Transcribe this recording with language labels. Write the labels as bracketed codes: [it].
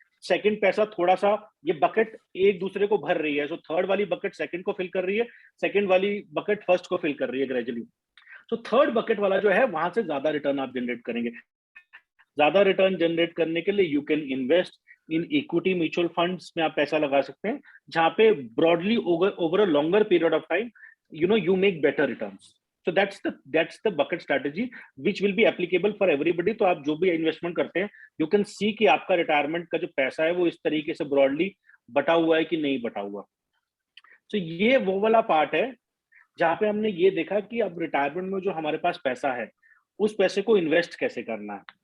[hi] Second पैसा थोड़ा सा, ये बकेट एक दूसरे को भर रही है, सो थर्ड वाली बकेट सेकंड को फिल कर रही है, सेकंड वाली बकेट फर्स्ट को फिल कर रही है ग्रेजुअली। तो थर्ड बकेट वाला जो है वहां से ज्यादा रिटर्न आप जनरेट करेंगे। ज्यादा रिटर्न जनरेट करने के लिए [en] you can invest in equity mutual funds [hi] में आप पैसा लगा सकते हैं, जहां पे broadly [en] Over a longer period of time you make better returns. So that's the bucket strategy which will be applicable for everybody। [hi] तो आप जो भी इन्वेस्टमेंट करते हैं [en] you can see [hi] कि आपका रिटायरमेंट का जो पैसा है वो इस तरीके से ब्रॉडली बटा हुआ है कि नहीं बटा हुआ। तो ये वो वाला पार्ट है जहां पे हमने ये देखा कि अब रिटायरमेंट में जो हमारे पास पैसा है उस पैसे को इन्वेस्ट कैसे करना है।